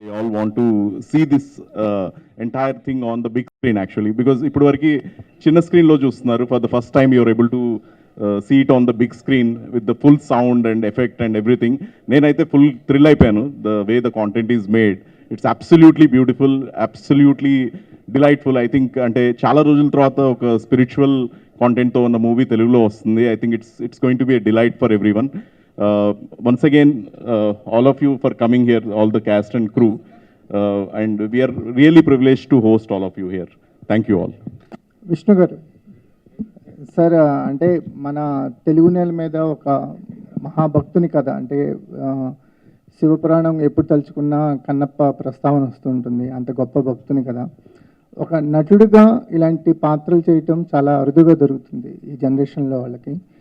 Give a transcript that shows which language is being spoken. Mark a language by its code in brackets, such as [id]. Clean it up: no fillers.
[en] They all want to see this entire thing on the big screen actually because [te] ఇప్పుడు వరకు చిన్న స్క్రీన్లో చూస్తున్నారు. [en] For the first time you're able to see it on the big screen with the full sound and effect and everything. [te] నేనైతే full thrill అయిపోయాను. [en] The way the content is made, it's absolutely beautiful, absolutely delightful. I think [te] అంటే చాలా రోజుల తర్వాత ఒక spiritual కాంటెంట్తో ఉన్న movie తెలుగులో వస్తుంది. [en] I think it's going to be a delight for everyone. Once again, all of you for coming here, all the cast and crew, and we are really privileged to host all of you here. Thank you all. [te] Vishnu గారు sir, అంటే మన తెలుగు నేల మీద ఒక మహాభక్తుని కథ, అంటే శివపురాణం ఎప్పుడు తలుచుకున్నా కన్నప్ప ప్రస్తావన వస్తుంటుంది. అంత గొప్ప భక్తుని కదా. ఒక నటుడిగా ఇలాంటి పాత్రలు చేయటం చాలా అరుదుగా దొరుకుతుంది ఈ జనరేషన్లో వాళ్ళకి.